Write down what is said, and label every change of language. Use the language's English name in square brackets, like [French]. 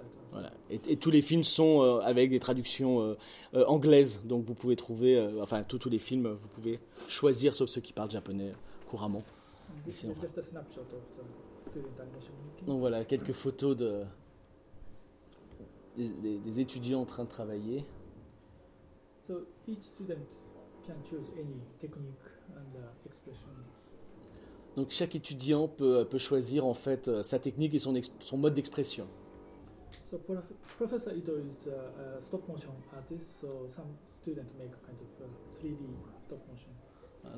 [French] Voilà. Et tous les films sont avec des traductions anglaises, donc vous pouvez trouver, enfin tous les films, vous pouvez choisir sauf ceux qui parlent japonais couramment. [English] Sinon, just a snapshot of the student animation. [French] Donc voilà, quelques photos des étudiants en train de travailler. [English] So each student can choose any technique and expression. [French] Donc chaque étudiant peut choisir en fait sa technique et son mode d'expression. [English] So Professor Ito is a stop motion artist, so some students make a kind of 3D stop motion.